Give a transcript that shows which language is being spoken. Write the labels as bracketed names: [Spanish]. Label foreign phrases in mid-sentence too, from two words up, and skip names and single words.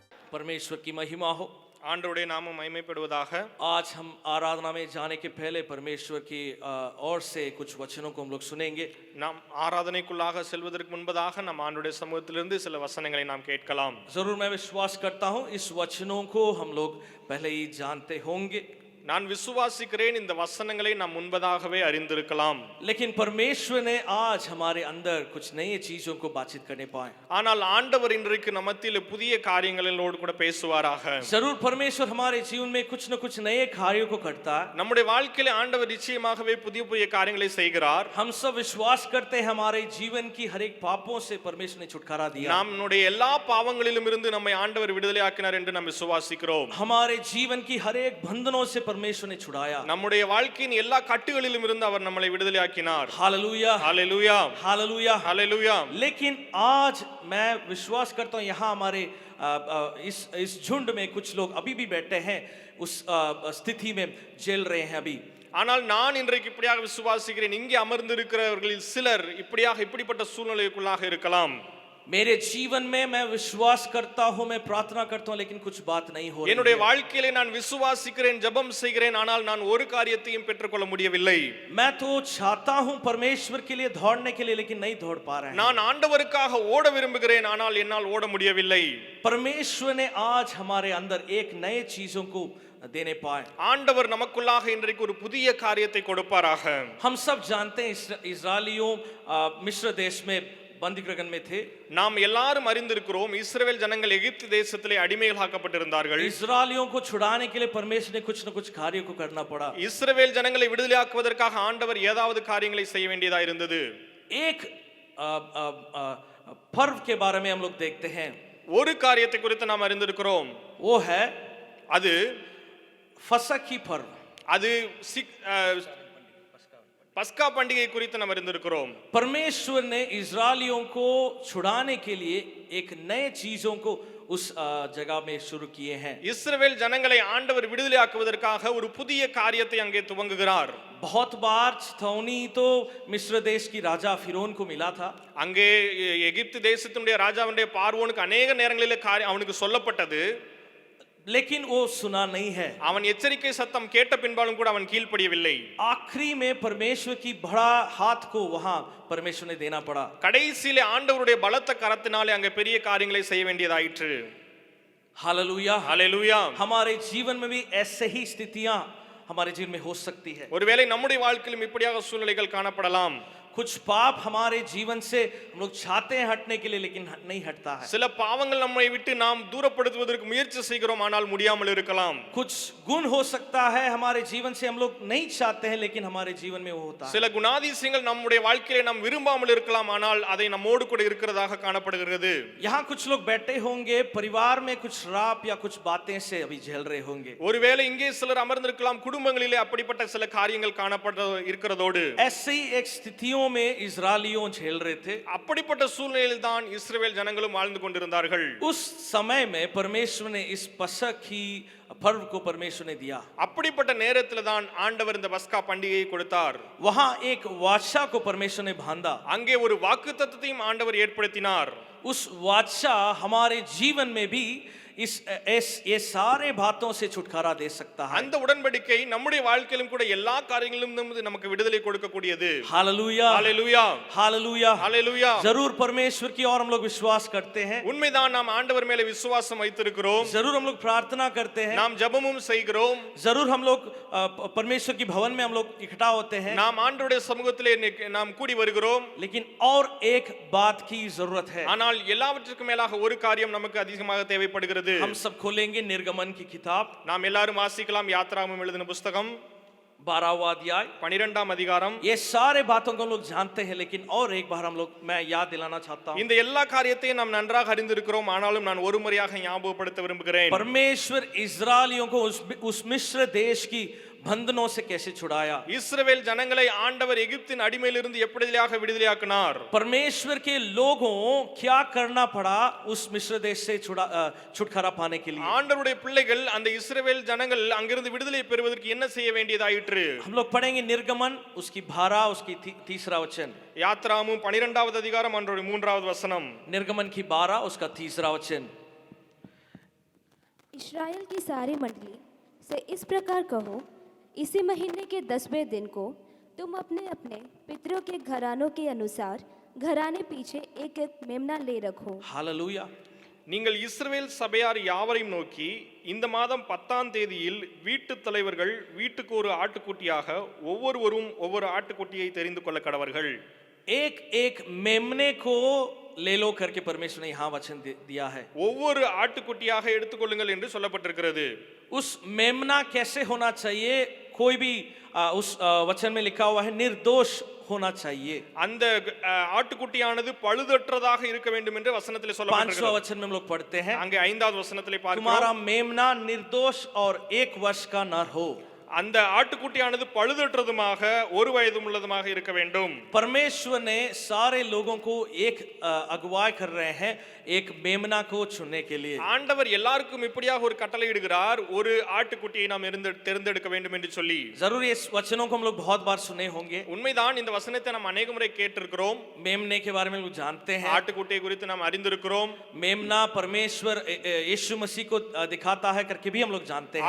[Hindi] परमेश्वर की महिमा हो। [Tamil] ஆண்டவருடைய நாமம் மகிமைப்படுவதாக. [Hindi] आज हम आराधना में जाने के पहले परमेश्वर की ओर से कुछ वचनों को हम लोग सुनेंगे. [Tamil] நாம் ஆராதனைக்குள்ளாக செல்வதற்கு முன்பதாக நம் ஆண்டவருடைய சமூகத்திலிருந்து சில வசனங்களை நாம் கேட்கலாம். [Hindi] जरूर मैं विश्वास करता हूँ इस वचनों को हम लोग पहले ही जानते होंगे. [Tamil] நான் விசுவாசிக்கிறேன் இந்த வசனங்களை நாம் முன்பதாகவே அறிந்திருக்கலாம். [Hindi] लेकिन परमेश्वर ने आज हमारे अंदर कुछ नई चीजों को बातचीत करने पाए. [Tamil] ஆனால் ஆண்டவர் இன்றைக்கு நம்ம மத்தியில் புதிய காரியங்களோடு கூட பேசுவாராக. [Hindi] जरूर परमेश्वर हमारे जीवन में कुछ न कुछ नए कार्यों को करता है. [Tamil] நம்முடைய வாழ்க்கையில ஆண்டவர் நிச்சயமாகவே புதிய புதிய காரியங்களை செய்கிறார். [Hindi] हम सब विश्वास करते हैं हमारे जीवन की हर एक पापों से परमेश्वर ने छुटकारा दिया. [Tamil] நம்முடைய எல்லா பாவங்களிலும் இருந்து நம்மை ஆண்டவர் விடுதலையாக்கினார் என்று நாம் விசுவாசிக்கிறோம். [Hindi] हमारे जीवन की हर एक बंधनों से परमेश्वर ने छुड़ाया. [Tamil] நம்முடைய வாழ்க்கையின் எல்லா கட்டுகளிலும் இருந்து அவர் நம்மை விடுதலையாக்கினார். [Hindi] हालेलुया हालेलुया हालेलुया हालेलुया. लेकिन आज मैं विश्वास करता हूं यहाँ हमारे इस झुंड में कुछ लोग अभी भी बैठे हैं उस स्थिति में झेल रहे हैं अभी. [Tamil] ஆனால் நான் இன்றைக்கு இப்படியாக விசுவாசிக்கிறேன் இங்கே அமர்ந்திருக்கிறவர்களில் சிலர் இப்படிப்பட்ட சூழ்நிலைக்குள்ளாக இருக்கலாம். [Hindi] मेरे जीवन में मैं विश्वास करता हूं मैं प्रार्थना करता हूं लेकिन कुछ बात नहीं हो रही. [Tamil] என்னுடைய வாழ்க்கையிலே நான் விசுவாசிக்கிறேன் ஜெபம் செய்கிறேன் ஆனால் நான் ஒரு காரியத்தையும் பெற்றுக்கொள்ள முடியவில்லை. [Hindi] मैं तो चाहता हूं परमेश्वर के लिए दौड़ने के लिए लेकिन नहीं दौड़ पा रहा है. [Tamil] நான் ஆண்டவருக்காக ஓட விரும்புகிறேன் ஆனால் என்னால் ஓட முடியவில்லை. [Hindi] परमेश्वर ने आज हमारे अंदर एक नए चीजों को देने पाए. [Tamil] ஆண்டவர் நமக்குள்ளாக இன்றைக்கு ஒரு புதிய காரியத்தை கொடுப்பாராக. [Hindi] हम सब जानते हैं इस्राएलियों मिस्र देश में बंदीगृह में थे. [Tamil] நாம் எல்லாரும் அறிந்திருக்கிறோம் இஸ்ரவேல் ஜனங்கள் எகிப்து தேசத்திலே அடிமைகளாக்கப்பட்டிருந்தார்கள். [Hindi] इस्राएलियों को छुड़ाने के लिए परमेश्वर ने कुछ न कुछ कार्यों को करना पड़ा. [Tamil] இஸ்ரவேல் ஜனங்களை விடுதலையாக்குவதற்காக ஆண்டவர் ஏதாவது காரியங்களை செய்ய வேண்டியதா இருந்தது. [Hindi] एक पर्व के बारे में हम लोग देखते हैं. [Tamil] ஒரு காரியத்தை குறித்து நாம் அறிந்திருக்கிறோம். [Hindi] वो है [Tamil] அது [Hindi] फसह की पर्व. [Tamil] அது பஸ்கா பண்டிகை குறித்து நாம் அறிந்திருக்கிறோம். [Hindi] परमेश्वर ने इस्राएलियों को छुड़ाने के लिए एक नए चीजों को उस जगह में शुरू किए हैं. [Tamil] இஸ்ரவேல் ஜனங்களை ஆண்டவர் விடுதலையாக்குவதற்காக ஒரு புதிய காரியத்தை அங்கே துவங்குகிறார். [Hindi] बहुत बार चितौनी तो मिस्र देश की राजा फिरौन को मिला था. [Tamil] அங்கே எகிப்து தேசத்தினுடைய ராஜாவுடைய பார்வோனுக்கு अनेक நேரங்களிலே அவனுக்கு சொல்லப்பட்டது. [Hindi] लेकिन वो सुना नहीं है. [Tamil] அவன் எச்சரிக்கை சத்தம் கேட்ட பின்பாலும் கூட அவன் கீழ்ப்படியவில்லை. [Hindi] आखिरी में परमेश्वर की बड़ा हाथ को वहां परमेश्वर ने देना पड़ा. [Tamil] கடைசியிலே ஆண்டவருடைய பலத்த கரத்தினாலே அங்கே பெரிய காரியங்களை செய்ய வேண்டியதாயிற்று. [Hindi] हालेलुया हालेलुया. हमारे जीवन में भी ऐसे ही स्थितियां हमारे जीवन में हो सकती है. [Tamil] ஒருவேளை நம்முடைய வாழ்க்கையிலும் இப்படியாக சூழ்நிலைகள் காணப்படலாம். [Hindi] कुछ पाप हमारे जीवन से हम लोग चाहते हैं हटने के लिए लेकिन नहीं हटता है. [Tamil] சில பாவங்கள் நம்மை விட்டு நாம் தூரப்படுத்துவதற்கு முயற்சி செய்கிறோம் ஆனால் முடியாமல் இருக்கலாம். [Hindi] कुछ गुण हो सकता है हमारे जीवन से हम लोग नहीं चाहते हैं लेकिन हमारे जीवन में वो होता है. [Tamil] சில குணாதிசயங்கள் நம்முடைய வாழ்க்கையிலே நாம் விரும்பாமல் இருக்கலாம் ஆனால் அதை நம்மோடு கூட இருக்கிறதாக காணப்படுகிறது. [Hindi] यहाँ कुछ लोग बैठे होंगे परिवार में कुछ श्राप या कुछ बातें से अभी झेल रहे होंगे. [Tamil] ஒருவேளை இங்கே சிலர் அமர்ந்திருக்கலாம் குடும்பங்களிலே அப்படிப்பட்ட சில காரியங்கள் காணப்பட இருக்கிறதோடு [Hindi] ऐसे ही एक स्थितियों में इस्राएलियों झेल रहे थे. [Tamil] அப்படிப்பட்ட சூழ்நிலையில் தான் இஸ்ரவேல் ஜனங்களும் வாழ்ந்து கொண்டிருந்தார்கள். [Hindi] उस समय में परमेश्वर ने इस पसह की पर्व को परमेश्वर ने दिया. [Tamil] அப்படிப்பட்ட நேரத்தில் தான் ஆண்டவர் இந்த பஸ்கா பண்டிகையை கொடுத்தார். [Hindi] वहां एक वाचा को परमेश्वर ने बांधा. [Tamil] அங்கே ஒரு வாக்குத்தத்தத்தையும் ஆண்டவர் ஏற்படுத்தினார். [Hindi] उस वाचा हमारे जीवन में भी ये सारे बातों से छुटकारा दे सकता है. [Tamil] அந்த உடன்படிக்கை நம்முடைய வாழ்க்கையிலும் கூட எல்லா காரியங்களிலும் நமக்கு விடுதலை கொடுக்கக்கூடியது. [Hindi] हालेलुया हालेलुया हालेलुया हालेलुया. जरूर परमेश्वर की ओर हम लोग विश्वास करते हैं. [Tamil] உண்மைதான் நாம் ஆண்டவர் மேலே விசுவாசம் வைத்திருக்கிறோம். [Hindi] जरूर हम लोग प्रार्थना करते हैं. [Tamil] நாம் ஜெபமும் செய்கிறோம். [Hindi] जरूर हम लोग परमेश्वर की भवन में हम लोग इकट्ठा होते हैं. [Tamil] நாம் ஆண்டவருடைய சமூகத்திலே நாம் கூடி வருகிறோம். [Hindi] लेकिन और एक बात की जरूरत है. [Tamil] ஆனால் எல்லாவற்றுக்கும் மேலாக ஒரு காரியம் நமக்கு அதிகமாக தேவைப்படுகிறது. [Hindi] हम सब खोलेंगे निर्गमन की किताब. [Tamil] நாம் எல்லாரும் வாசிக்கலாம் யாத்ராகமம் எழுதின புத்தகம் [Hindi] 12वां अध्याय [Tamil] 12ஆம் அதிகாரம். [Hindi] ये सारे बातों को हम लोग जानते हैं लेकिन और एक बार हम लोग मैं याद दिलाना चाहता हूं. [Tamil] இந்த எல்லா காரியத்தையும் நாம் நன்றாக அறிந்திருக்கிறோம் ஆனாலும் நான் ஒரு முறையாக ஞாபகப்படுத்த விரும்புகிறேன். [Hindi] परमेश्वर इस्राएलियों को उस मिस्र देश की बंधनों से कैसे छुड़ाया. [Tamil] இஸ்ரவேல் ஜனங்களை ஆண்டவர் எகிப்தின் அடிமையிலிருந்து எப்படியாக விடுதலையாக்கினார். [Hindi] परमेश्वर के लोगों क्या करना पड़ा उस मिस्र देश से छुटकारा पाने के लिए. [Tamil] ஆண்டவருடைய பிள்ளைகள் அந்த இஸ்ரவேல் ஜனங்கள் அங்கிருந்து விடுதலை பெறுவதற்கு என்ன செய்ய வேண்டியதாயிற்று. [Hindi] हम लोग पढ़ेंगे निर्गमन उसकी 12 उसकी तीसरा वचन. [Tamil] யாத்ராகமம் 12வது அதிகாரம் அதனுடைய 3வது வசனம். [Hindi] निर्गमन की 12 उसका तीसरा वचन. इस्राएल की सारी मंडली से इस प्रकार कहो, इसी महीने के 10वें दिन को तुम अपने अपने पितरों के घरानों के अनुसार घराने पीछे एक एक मेमना ले रखो। हालेलुया। [Tamil] நீங்கள் இஸ்ரவேல் சபையார் யாவரையும் நோக்கி இந்த மாதம் 10ஆம் தேதியில் வீட்டுத் தலைவர்கள் வீட்டுக்கு ஒரு ஆட்டுக்குட்டியாக ஒவ்வொருவரும் ஒவ்வொரு ஆட்டுக்குட்டியை தெரிந்து கொள்ள கடவர்கள். [Hindi] एक एक मेमने को ले लो करके परमेश्वर ने यहाँ वचन दिया है. [Tamil] ஒவ்வொரு ஆட்டுக்குட்டியாக எடுத்துக்கொள்ளுங்கள் என்று சொல்லப்பட்டிருக்கிறது. [Hindi] उस मेमना कैसे होना चाहिए, कोई भी उस वचन में लिखा हुआ है निर्दोष होना चाहिए. [Tamil] அந்த ஆட்டுக்குட்டியானது பழுதற்றதாக இருக்க வேண்டும் என்று வசனத்திலே சொல்லப்பட்டிருக்கிறது. [Hindi] 5वां वचन में हम लोग पढ़ते हैं, [Tamil] அங்கே 5வது வசனத்திலே பார்க்கிறோம், [Hindi] तुम्हारा मेमना निर्दोष और 1 वर्ष का नर हो. [Tamil] அந்த ஆட்டுக்குட்டியானது பழுதற்றதுமாக ஒரு வயதும் உள்ளதுமாக இருக்க வேண்டும். [Hindi] परमेश्वर ने सारे लोगों को एक अगुवाई कर रहे हैं एक मेमना को चुनने के लिए. [Tamil] ஆண்டவர் எல்லாருக்கும் இப்படியாக ஒரு கட்டளை இடுகிறார், ஒரு ஆட்டுக்குட்டியை நாம் தேர்ந்தெடுக்க வேண்டும் என்று சொல்லி. [Hindi] जरूर इस वचनों को हम लोग बहुत बार सुने होंगे. [Tamil] உண்மைதான், இந்த வசனத்தை நாம் अनेक முறை கேட்டிருக்கிறோம். [Hindi] मेमने के बारे में लोग जानते हैं. [Tamil] ஆட்டுக்குட்டியை குறித்து நாம் அறிந்திருக்கிறோம். [Hindi] मेमना परमेश्वर यीशु मसीह को दिखाता है करके भी हम लोग जानते हैं.